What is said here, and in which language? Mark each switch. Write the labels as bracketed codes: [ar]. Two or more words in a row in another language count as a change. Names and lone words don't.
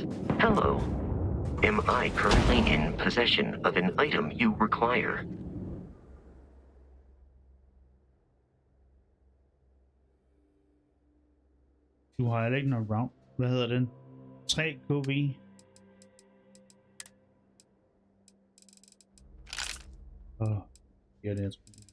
[en] Hello. Am I currently in possession of an item you require? [da] Du har heller ikke noget round. Hvad hedder den? 3 kV. Ja, det er sgu.